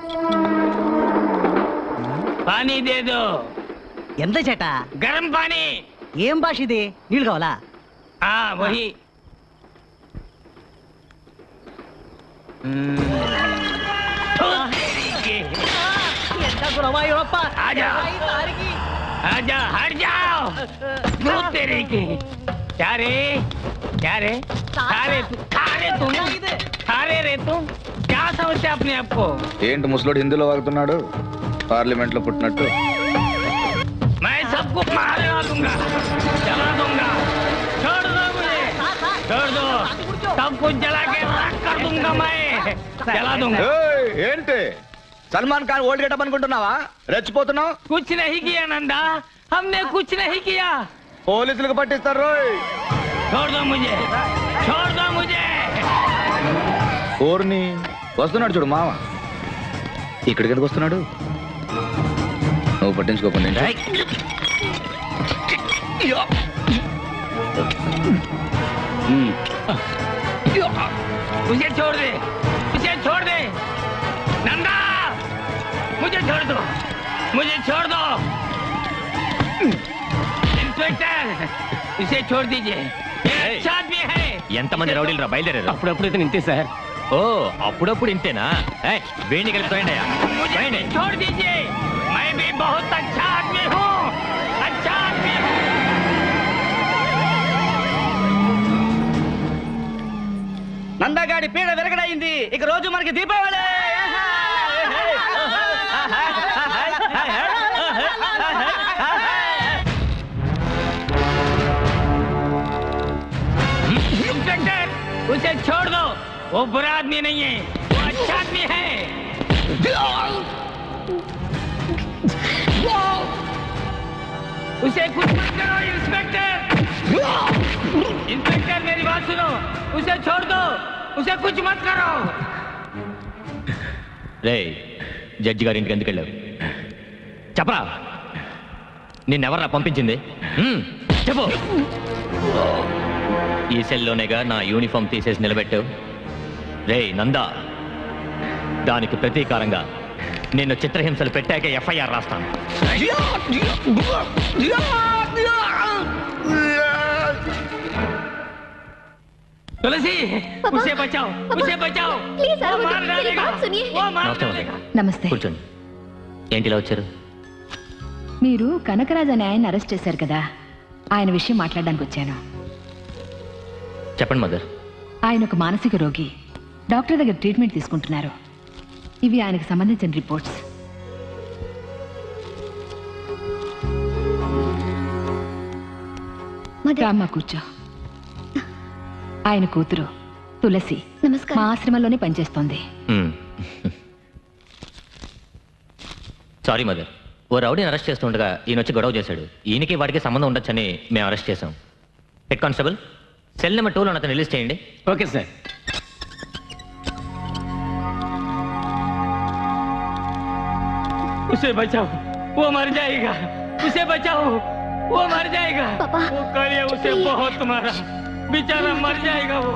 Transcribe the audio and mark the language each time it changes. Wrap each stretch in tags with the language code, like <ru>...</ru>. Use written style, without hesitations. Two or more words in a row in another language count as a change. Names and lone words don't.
<hi>पानी दे दो.</hi> <te>ఎంత చేట?</te> <hi>गरम पानी.</hi> <te>ఏం భాష ఇది? నీళ్ళు కావాలా? వహి. ఎంత గురవాయూరప్ప.</te> <hi>ఆజా आजा हट जाओ। भूत तेरे की। क्या रे खारे रे तुम क्या समझते अपने आप को?</hi> <te>ఏంటి ముసలోడు హిందీలో వాగుతున్నాడు పార్లమెంట్ లో పుట్టినట్టు?</te> <hi>मैं सबको मारवा दूंगा, जला दूंगा। छोड़ दो मुझे, छोड़ दो। सब कुछ जला के राख कर दूंगा मैं, जला दूंगा।</hi> <te>ఏంటి సల్మాన్ ఖాన్</te> <en>old getup</en> <te>అనుకుంటున్నావా? రెచ్చిపోతున్నావు?</te> <hi>कुछ नहीं किया नंदा, हमने कुछ नहीं किया।</hi> <te>పోలీసులకు పట్టిస్తారు రోయ్.</te> <hi>छोड़ दो मुझे, छोड़ दो मुझे।</hi> <te>ఓర్ని వస్తున్నాడు చూడు మామ. ఇక్కడికి ఎందుకు వస్తున్నాడు? నువ్వు పట్టించుకోకుండా</te> <hi>मुझे छोड़ दे, मुझे छोड़ दे नंदा, मुझे छोड़ दो, मुझे छोड़ दो। इंस्पेक्टर इसे छोड़ दीजिए, ये अच्छा आदमी है।</hi> <te>ఎంతమంది రౌడీలు రా బయలుదేరారు? అప్పుడప్పుడు ఇతను ఇంతే సార్. ఓ అప్పుడప్పుడు ఇంతేనా? వేణి కలిపి</te> <hi>छोड़ दीजिए, मैं भी बहुत अच्छा आदमी हूँ, अच्छा आदमी हूँ।</hi> <te>నందగాడి పీడ వెరగడైంది. ఇక రోజు మనకి దీపావళి.</te> <hi>इंस्पेक्टर उसे छोड़ दो, वो बुरा आदमी नहीं है, वो अच्छा आदमी है। उसे कुछ मत करो इंस्पेक्टर, इंस्पेक्टर मेरी बात सुनो, उसे छोड़ दो, उसे कुछ मत करो।</hi> <te>రే జడ్జి గారి ఇంటికి ఎందుకు వెళ్ళావు? చెప్పరా, నిన్నెవర్రా పంపించింది? చెప్పు. ఈ సెల్లోనేగా నా యూనిఫామ్ తీసేసి నిలబెట్టావు. రే నందా, దానికి ప్రతీకారంగా నిన్ను చిత్రహింసలు పెట్టాక ఎఫ్ఐఆర్ రాస్తాను.</te> <hi>तुलसी उसे बचाओ, उसे बचाओ। प्लीज वो मार डालेगा, वो मार नमस्ते डालेगा।</hi> <te>నమస్తే. కూర్చోండి. ఏంటి ఇలా వచ్చారు? మీరు కనకరాజ్ అనే ఆయన అరెస్ట్ చేశారు కదా, ఆయన విషయం మాట్లాడడానికి వచ్చాను. చెప్పండి మదర్. ఆయన ఒక మానసిక రోగి, డాక్టర్ దగ్గర ట్రీట్మెంట్ తీసుకుంటున్నారు. ఇవి ఆయనకు సంబంధించిన రిపోర్ట్స్. రామ్మ కూర్చో. ఆయన కూతురు తులసి మా ఆశ్రమంలోనే పనిచేస్తోంది.</te> <en>sorry mother,</en> <te>ఓ రౌడీని అరెస్ట్ చేస్తుండగా ఈయన వచ్చి గొడవ చేశాడు. ఈయనకి వాడికి సంబంధం ఉండొచ్చని మేము అరెస్ట్ చేశాం.</te> <en>head constable, cell number</en> <te>2లో అతను రిలీజ్ చేయండి.</te> <en>okay sir.</en> <hi>उसे बचाओ, वो मर जाएगा। उसे बचाओ, वो मर जाएगा। वो कालिया उसे बहुत मारा, बेचारा मर जाएगा वो।</hi>